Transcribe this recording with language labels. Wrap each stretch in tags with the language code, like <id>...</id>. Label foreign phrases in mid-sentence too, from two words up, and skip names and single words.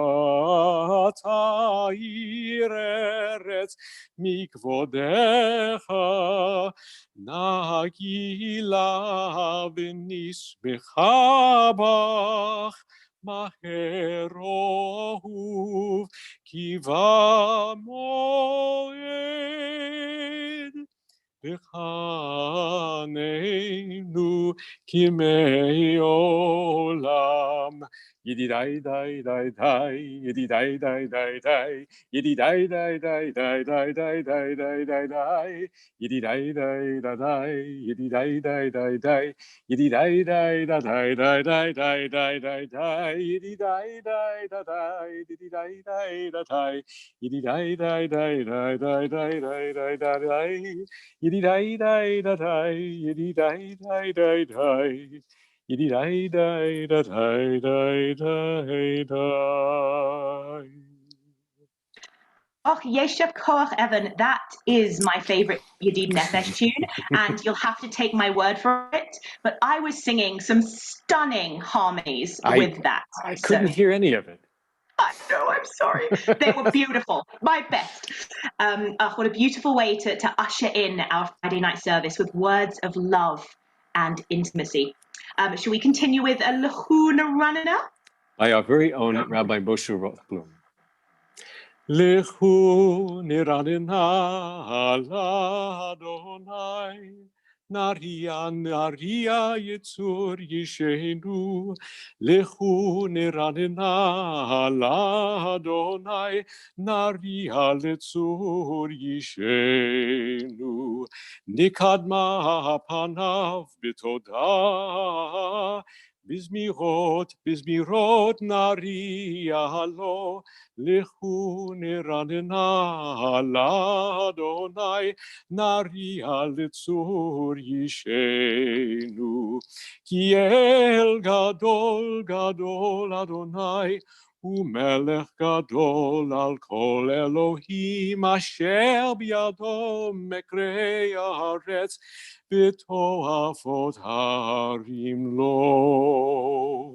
<he>תאיר ארץ מכבודך נגילה ונשבחה בך מהר אהוב כי במועד בחננו כימי עולם Yiddy die die die die, yiddy die die die die, yiddy die die die die die die die die die die, yiddy die die die die, yiddy die die die die, yiddy die die die die die die die die die die, yiddy die die die die, yiddy die die die die, yiddy die die die die die die die die die, yiddy die die die die, yiddy die die die die. Yiddy die die die die die die.</he> <en>Oh,</en> <he>יישר כוח</he> <en>Evan, that is my favorite Yadid Nefesh tune, and you'll have to take my word for it. But I was singing some stunning harmonies with that. I couldn't hear any of it. I know, I'm sorry. They were beautiful, my best. What a beautiful way to usher in our Friday night service with words of love and intimacy. Shall we continue with a Lehuna Ranana? By our very own Rabbi Moshe Rothblum.</en> <he>לכו נרננה לה' נריעה נריעה לצור ישענו. לכו נרננה לה' נריעה לצור ישענו. נקדמה פניו בתודה בזמירות נריע לו. לכו נרננה לה' נריעה לצור ישענו. כי אל גדול גדול ה' ומלך גדול על כל אלהים אשר בידו מחקרי הארץ ותועפות הרים לו.</he>